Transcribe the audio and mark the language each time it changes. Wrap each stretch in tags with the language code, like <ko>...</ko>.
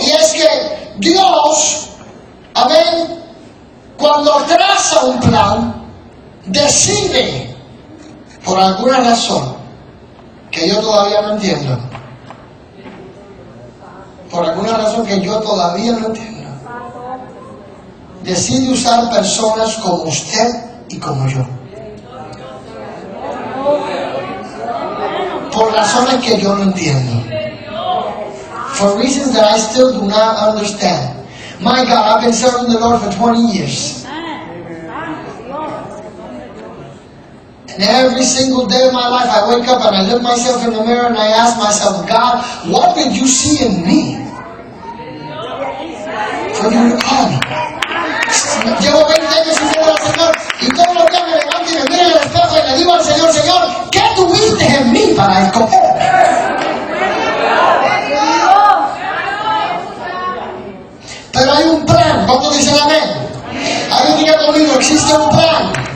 <es>Y es que Dios, amén, cuando traza un plan, decide, por alguna razón que yo todavía no entiendo, decide usar personas como usted y como yo, por razones que yo no entiendo.</es> <en>For reasons that I still do not understand. My God, I've been serving the Lord for 20 years. And every single day of my life, I wake up and I look myself in the mirror and I ask myself, God, what did you see in me for you to call me?</en> <es>Llevo 20 años sin ver al Señor, y todos los días me levanto y me miro en el espejo y le digo al Señor: Señor, ¿qué tuviste en mí para escoger? Pero hay un plan. ¿Cuántos dicen amén? Alguien diga conmigo: existe un plan.</es>